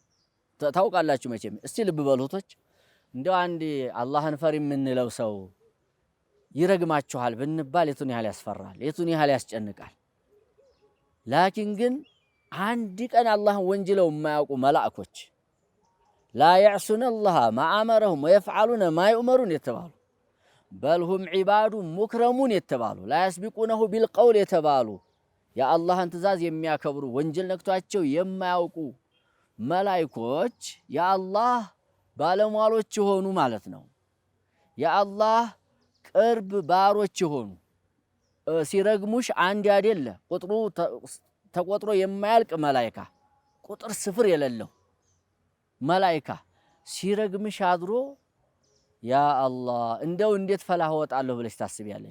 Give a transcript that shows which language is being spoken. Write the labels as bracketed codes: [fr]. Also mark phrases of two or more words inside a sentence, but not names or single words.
[am] ታውቃላችሁ መቼም። እስቲ ልብ በሉቶች እንደው አንድ አላህን ፈሪ የምንለው ሰው ይረግማችኋል ብንባል የቱን ያህል ያስፈራል፣ የቱን ያህል ያስጨንቃል። ላኪን ግን አንድ ቀን አላህን ወንጅለው የማያውቁ መላእክቶች [ar] لا يعصون الله ما امرهم ويفعلون ما يؤمرون [am] የተባሉ [ar] بل هم عباد مكرمون [am] የተባሉ [ar] لا يسبقونه بالقول [am] የተባሉ የአላህን ትእዛዝ የሚያከብሩ ወንጀል ነክቷቸው የማያውቁ መላእክቶች የአላህ ባለሟሎች የሆኑ ማለት ነው። የአላህ ቅርብ ባሮች የሆኑ ሲረግሙሽ አንድ አይደለ ቁጥሩ ተቆጥሮ የማያልቅ መላእክት ቁጥር ስፍር የሌለው መላእክት ሲረግምሽ አድሮ ያ አላህ እንደው እንዴት ፈላህ ወጣለሁ ብለሽ ታስቢያለሽ?